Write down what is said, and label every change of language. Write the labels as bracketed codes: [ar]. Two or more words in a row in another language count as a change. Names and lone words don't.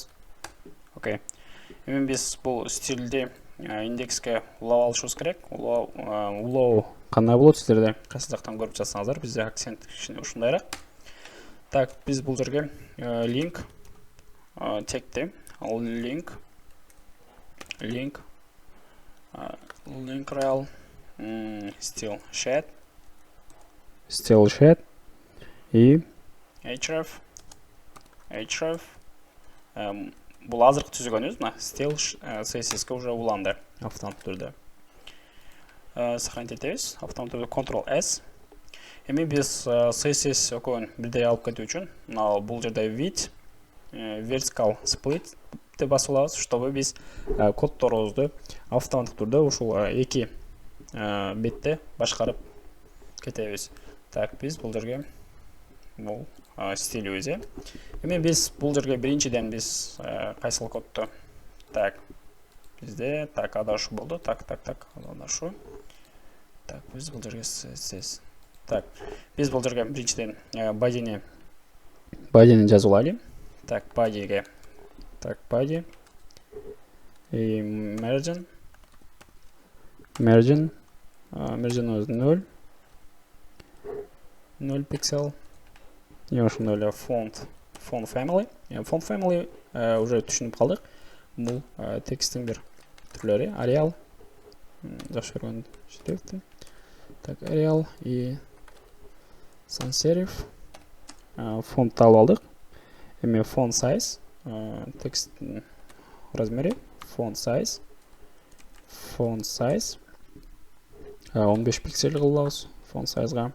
[ky] Окей. Эми биз бул стилди индекске улап алышыбыз керек. Улоо кандай болот, сиздерде кайсы жактан көрүп жатсаңыздар, бизде акцент кичине ушундайраак. Так, биз бул жерге link тегти, [en] link rel style shed и href. [ky] Бул азыркы түзгөнүбүз, мына style CSS'ке уже уланды автоматтык түрдө. Сохранить этебиз, автоматтык түрдө Ctrl+S. Эми биз CSS экөөнү бирдей алып кетүү үчүн мына бул жерде [en] width vertical split [ky] деп басып алабыз, чтобы биз коддорубузду автоматтык түрдө ушул эки бетте башкарып кетебиз. Так, биз бул жерге бул стилибиз. Эми биз бул жерге биринчиден биз кайсыл кодду? Так, бизде так адашу болду. Так, адашу. Так, биз бул жерге CSS. Так, биз бул жерге биринчиден body'ни жазып алайлы. Так, body'ге. Так, body и margin өзү 0 пиксель. И ошондой эле [en] font family. Font family [ky] уже түшүнүп калдык. Бул тексттин бир түрлөрү. Arial жакшы көргөн шрифти. Так, Arial и [en] sans serif. [ky] Фонт алып алдык. Эми [en] font size, [ky] тексттин размери, [en] font size [ky] 15 пиксель кылабыз [en] font sizeга.